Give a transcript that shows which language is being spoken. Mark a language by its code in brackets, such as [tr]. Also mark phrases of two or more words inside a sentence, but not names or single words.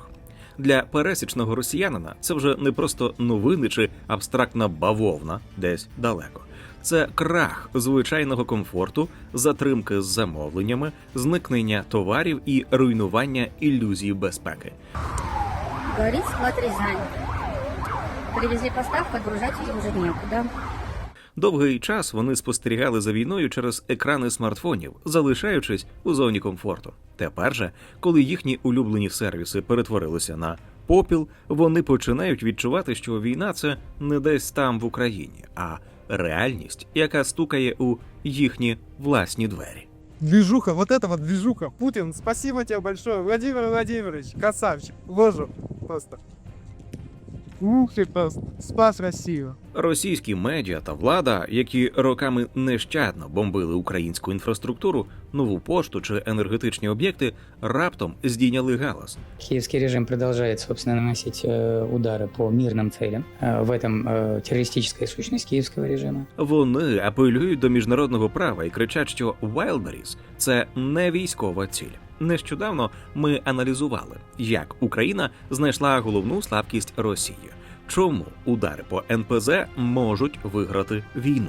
[uk] Для пересічного росіянина це вже не просто новини чи абстрактна бавовна десь далеко. Це крах звичайного комфорту, затримки з замовленнями, зникнення товарів і руйнування ілюзій безпеки. [ru] Горит склад Рязань. Привезли поставку, отгружать ее уже некуда. [uk] Довгий час вони спостерігали за війною через екрани смартфонів, залишаючись у зоні комфорту. Тепер же, коли їхні улюблені сервіси перетворилися на попіл, вони починають відчувати, що війна – це не десь там в Україні, а реальність, яка стукає у їхні власні двері. [ru] Движуха, вот это вот движуха. Путин, спасибо тебе большое. Владимир Владимирович, красавчик. Ложу просто. Ух ты просто. Спас Россию. [uk] Російські медіа та влада, які роками нещадно бомбили українську інфраструктуру, нову пошту чи енергетичні об'єкти, раптом здійняли галас. [ru] Киевский режим продолжает, собственно, наносить удары по мирным целям. В этом террористическая сущность киевского режима. [uk] Вони апелюють до міжнародного права і кричать, що Wildberries – це не військова ціль. Нещодавно ми аналізували, як Україна знайшла головну слабкість Росії. Чому удари по НПЗ можуть виграти війну?